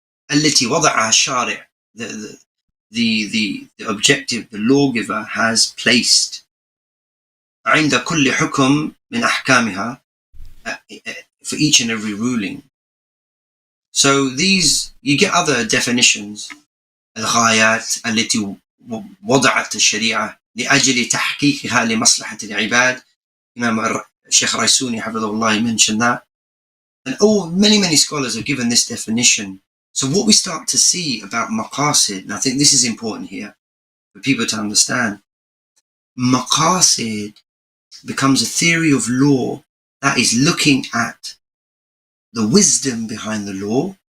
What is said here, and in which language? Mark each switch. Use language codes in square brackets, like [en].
[ar] التي وضعها الشارع, [en] the objective the lawgiver has placed. [ar] عند كل حكم من أحكامها, [en] for each and every ruling. So these, you get other definitions. [ar] الغايات التي وضعت الشريعة لأجل تحقيقها لمصلحة العباد. [en] Imam Sheikh Raisuni Hafidhullah mentioned that. And many scholars have given this definition. So what we start to see about Maqasid, and I think this is important here for people to understand, Maqasid becomes a theory of law that is looking at the wisdom behind the law,